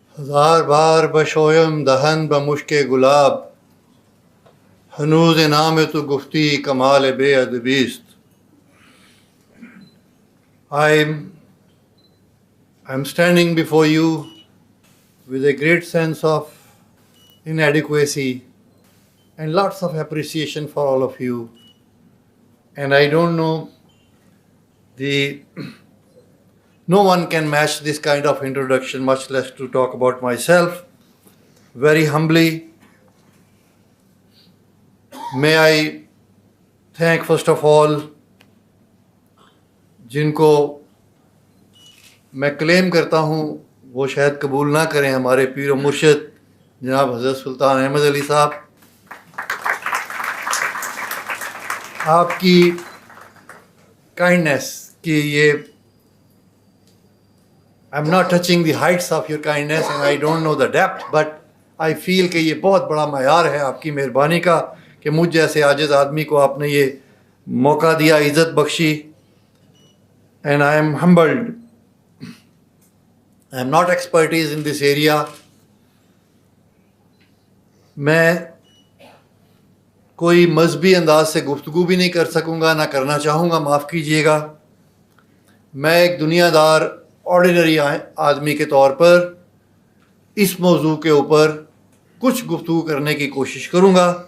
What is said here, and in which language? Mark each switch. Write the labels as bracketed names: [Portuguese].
[Persian] هزار بار بشویم دهن به مشک گلاب، هنوز نام تو گفتی کمال بے ادبی است. [English] I'm standing before you with a great sense of inadequacy and lots of appreciation for all of you. And I don't know, no one can match this kind of introduction, much less to talk about myself. Very humbly, may I thank first of all [Urdu] جن کو میں کلیم کرتا ہوں وہ شاید قبول نہ کریں، ہمارے پیر و مرشد جناب حضرت سلطان احمد علی صاحب. آپ کی کائنڈنیس کی یہ [English] I'm not touching the heights of your kindness and I don't know the depth, but I feel [Urdu] کہ یہ بہت بڑا معیار ہے آپ کی مہربانی کا کہ مجھ جیسے عاجز آدمی کو آپ نے یہ موقع دیا، عزت بخشی. [English] And I am humbled. I am not expertise in this area. [Urdu] میں کوئی مذہبی انداز سے گفتگو بھی نہیں کر سکوں گا، نہ کرنا چاہوں گا، معاف کیجیے گا. میں ایک دنیا دار آرڈینری آدمی کے طور پر اس موضوع کے اوپر کچھ گفتگو کرنے کی کوشش کروں گا.